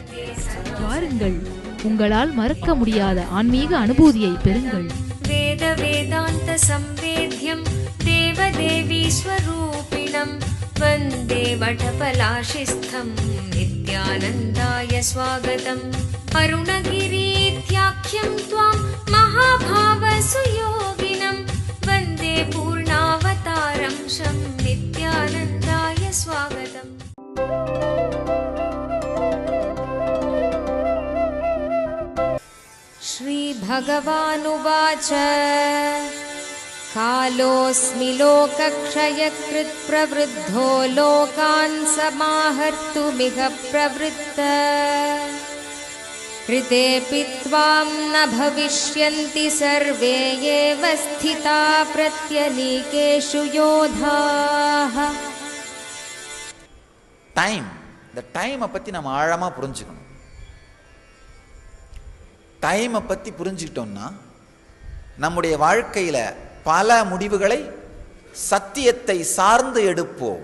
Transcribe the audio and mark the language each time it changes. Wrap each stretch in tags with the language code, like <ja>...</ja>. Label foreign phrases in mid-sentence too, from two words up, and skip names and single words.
<ta>வாருங்கள், உங்களால் மறக்க முடியாத ஆன்மீக அனுபூதியை பெறுங்கள்.</ta> <sa>वेद वेदान्त संवेद्यं देवदेवी स्वरूपिणम् वन्दे वटपलाशिस्थं नित्यानन्दाय स्वागतम्. அருணகிரீத்யாख्यं त्वां महाभाव सुयोगिनं वन्दे पूर्णावतारं शं नित्यानन्दाय स्वागतम्। श्रीभगवानुवाच कालोऽस्मि लोकक्षयकृत् प्रवृद्धो लोकान् समाहर्तुमिह प्रवृत्तः कृतेऽपि त्वां न भविष्यन्ति सर्वे एव स्थिता प्रत्यनीकेषु योधाः.</sa> <ta>இந்த டைமை பற்றி நம்ம ஆழமாக புரிஞ்சுக்கணும். டைமை பற்றி புரிஞ்சுக்கிட்டோம்னா நம்முடைய வாழ்க்கையில் பல முடிவுகளை சத்தியத்தை சார்ந்து எடுப்போம்.</ta>